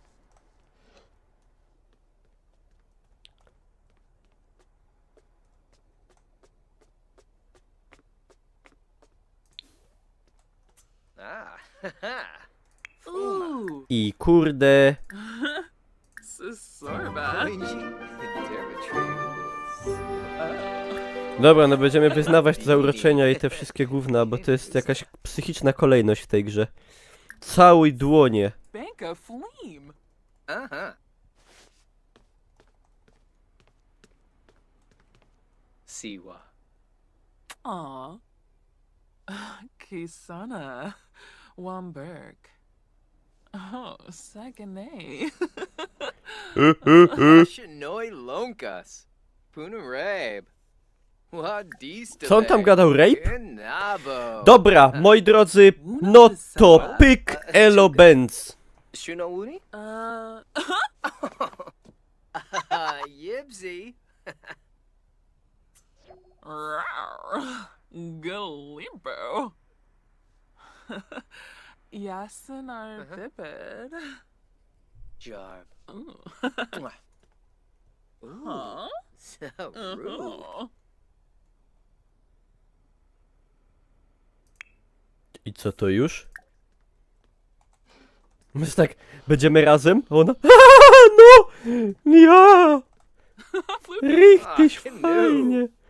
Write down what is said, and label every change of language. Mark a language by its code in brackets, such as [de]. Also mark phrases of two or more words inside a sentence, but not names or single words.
[pl] Ooh. I kurde... Sorba. Dobra, no będziemy wyznawać te zauroczenia i te wszystkie gówna, bo to jest jakaś psychiczna kolejność w tej grze. Całuj dłonie. Banka Fleam. Siwa. Aw. Kisana. Wamberg. Oh, Saganay. Shinoi Lonkas. Punarab. Co on tam gadał, rape? Nabo. Dobra, moi drodzy, no to pyk elo benz. Shunouni? Yibsy. Galimbo. Yasinar Vipid. Jarb. Ooh. Ooh, Huh? [en] so rude. [pl] I co to już? My tak, będziemy razem? A ona... No! Ja! Richtig fajnie!